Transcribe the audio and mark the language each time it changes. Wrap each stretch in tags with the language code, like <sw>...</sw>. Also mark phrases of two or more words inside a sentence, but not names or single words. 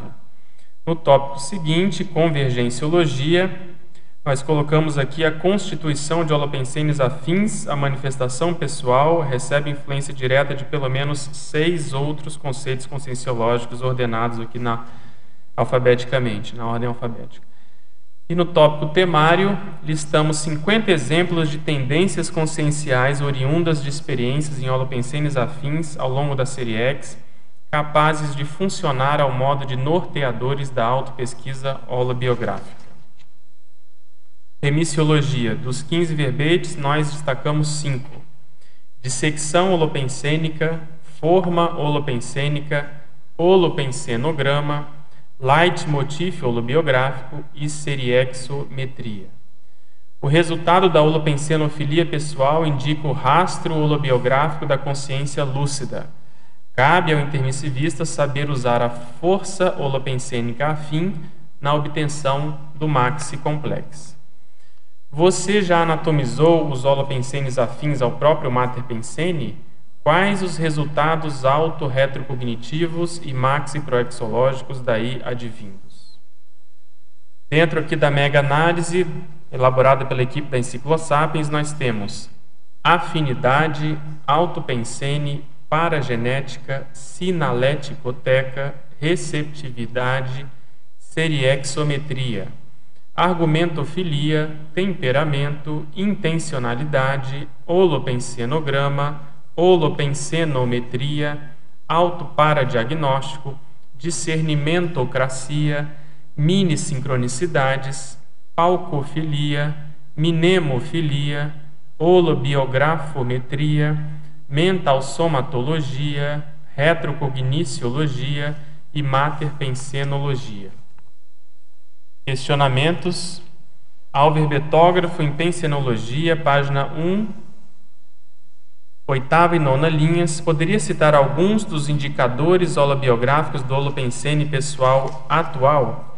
<pt>No tópico seguinte, convergenciologia, nós colocamos aqui a constituição de holopensenes afins à manifestação pessoal recebe influência direta de pelo menos 6 outros conceitos conscienciológicos ordenados aqui alfabeticamente, na ordem alfabética. E no tópico temário, listamos 50 exemplos de tendências conscienciais oriundas de experiências em holopensenes afins ao longo da série X, capazes de funcionar ao modo de norteadores da autopesquisa holobiográfica. Remissiologia. Dos 15 verbetes, nós destacamos 5. Dissecção holopensênica, forma holopensênica, holopensenograma, leitmotiv holobiográfico e seriexometria. O resultado da holopensenofilia pessoal indica o rastro holobiográfico da consciência lúcida. Cabe ao intermissivista saber usar a força holopensênica afim na obtenção do maxi-complex. Você já anatomizou os holopensenes afins ao próprio materpensene? Quais os resultados auto-retrocognitivos e maxi-proexológicos daí advindos? Dentro aqui da mega-análise, elaborada pela equipe da Enciclosapiens, nós temos afinidade, autopensene, paragenética, sinaleticoteca, receptividade, seriexometria, argumentofilia, temperamento, intencionalidade, holopensenograma, holopensenometria, autoparadiagnóstico, discernimentocracia, minisincronicidades, palcofilia, mnemofilia, holobiografometria, mentalsomatologia, retrocogniciologia e materpensenologia. Questionamentos ao verbetógrafo em pensenologia, página 1, oitava e nona linhas. Poderia citar alguns dos indicadores holobiográficos do holopensene pessoal atual?</pt>